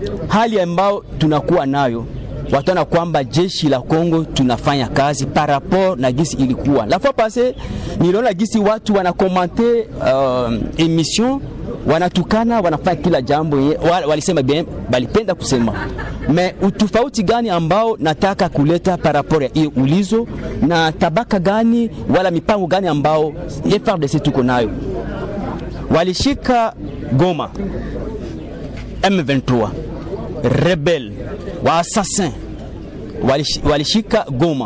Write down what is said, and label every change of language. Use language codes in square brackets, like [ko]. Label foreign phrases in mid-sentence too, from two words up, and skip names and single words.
[sw] hali ambayo tunakuwa nayo wataona kwamba jeshi la Kongo tunafanya kazi [fr] par rapport [sw] na gisi ilikuwa. [fr] La fois passée [sw] niliona gisi watu wanakomante emission, wanatukana, wanafanya kila jambo walisema bien, balipenda kusema. Mais utofauti gani ambao nataka kuleta [fr] par rapport [sw] ya hiyo ulizo, na tabaka gani wala mipango gani ambao FARDC tuko nayo? Walishika Goma, M23 rebel wa assassin walishika Goma.